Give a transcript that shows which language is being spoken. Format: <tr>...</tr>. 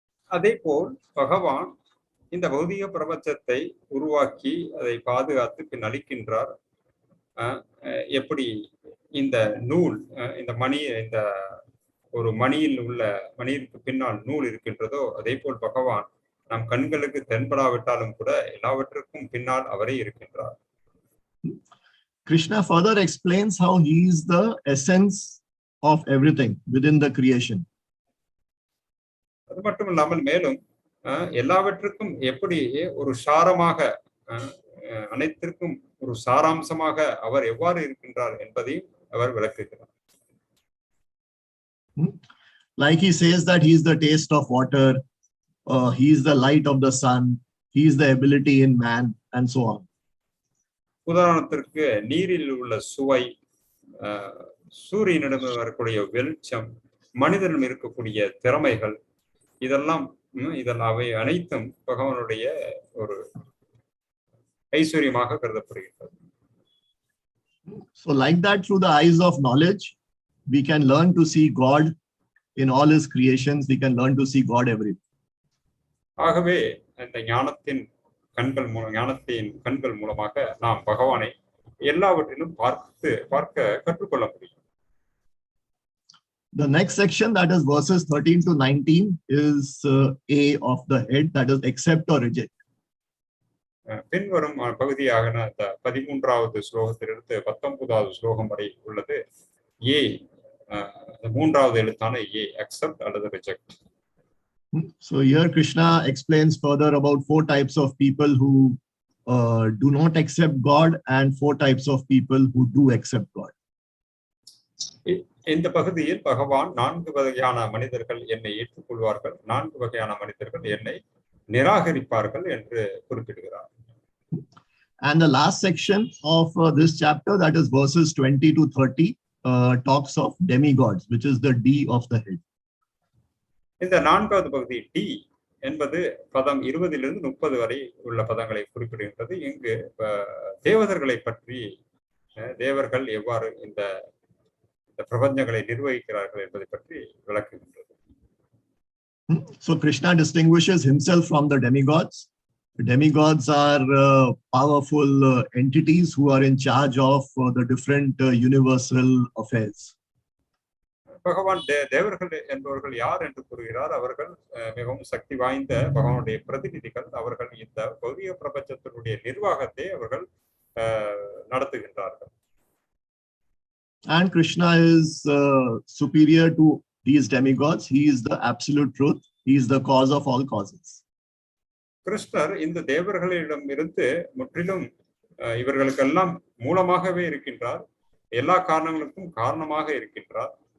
<ta>அதேபோல் பகவான் இந்த பௌதிக பிரபஞ்சத்தை உருவாக்கி அதை பாதுகாத்து பின் அளிக்கின்றார். எப்படி இந்த நூல், இந்த மணி, இந்த ஒரு மணியில் உள்ள மணிக்கு பின்னால் நூல் இருக்கின்றதோ அதே போல் பகவான் நம் கண்களுக்கு தென்படாவிட்டாலும் கூட எல்லாவற்றுக்கும் பின்னால் அவரே இருக்கின்றார்.</ta> <en>Krishna further explains how he is the essence of everything within the creation.</en> <ta>அது மட்டும் இல்லாமல் மேலும் எல்லாவற்றுக்கும் எப்படி ஒரு சாரமாக, அனைத்திற்கும் ஒரு சாராம்சமாக அவர் எவ்வாறு இருக்கின்றார் என்பதையும் அவர் விளக்குகிறார்.</ta> <en>Like he says that he is the taste of water, he is the light of the sun, he is the ability in man, and so on.</en> <ta>உதாரணத்திற்கு நீரில் உள்ள சுவை, சூரியனிடம் வரக்கூடிய வெளிச்சம், மனிதனிடம் இருக்கக்கூடிய திறமைகள், இதெல்லாம் அவை அனைத்தும் பகவானுடைய ஒரு ஐஸ்வர்யமாக கருதப்படுகின்றது.</ta> <en>So like that, through the eyes of knowledge, we can learn to see God in all his creations. We can learn to see God everywhere.</en> <ta>ஆகவே இந்த ஞானத்தின் கண்கள் மூலமாக நாம் பகவானை எல்லாவற்றிலும் பார்க்க கற்றுக்கொள்ள முடியும்.</ta> <en>The next section, that is verses 13 to 19, is A of the head, that is accept or reject.</en> <ta>பின்வரும் பகுதியாக 13வது ஸ்லோகத்திலிருந்து 19வது ஸ்லோகம் வரை உள்ளது ஏ, மூன்றாவது எழுத்தான ஏ, accept அல்லது reject.</ta> <en>So here Krishna explains further about 4 types of people who do not accept God and 4 types of people who do accept God.</en> <ta>இந்த பகுதியில் பகவான் 4 வகையான மனிதர்கள் என்னை ஏற்றுக்கொள்வார்கள், 4 வகையான மனிதர்கள் என்னை நிராகரிப்பார்கள் என்று குறிப்பிடுகிறார்.</ta> <en>And the last section of this chapter, that is verses 20 to 30, talks of demigods, which is the D of the head.</en> <ta>இந்த 4வது பகுதி டி என்பது பதம் 20லிருந்து 30 வரை உள்ள பதங்களை குறிப்பிடுகின்றது. இங்கு தேவதர்களை பற்றி, தேவர்கள் எவ்வாறு இந்த பிரபஞ்சங்களை நிர்வகிக்கிறார்கள் என்பதை பற்றி விளக்குகின்றது.</ta> <en>So Krishna distinguishes himself from the demigods. The demigods are powerful entities who are in charge of the different universal affairs.</en> <ta>பகவான் தேவர்கள் என்பவர்கள் யார் என்று கூறுகிறார்? அவர்கள் மிகவும் சக்தி வாய்ந்த பகவானுடைய பிரதிநிதிகள். அவர்கள் இந்த பௌதிக பிரபஞ்சத்தினுடைய நிர்வாகத்தை அவர்கள் நடத்துகின்றார்கள்.</ta> <en>And Krishna is superior to these demigods. He is the absolute truth. He is the cause of all causes.</en> <ta>கிருஷ்ணர் இந்த தேவர்களிடம் இருந்து முற்றிலும் இவர்களுக்கெல்லாம் மூலமாகவே இருக்கின்றார், எல்லா காரணங்களுக்கும் காரணமாக இருக்கின்றார்.</ta>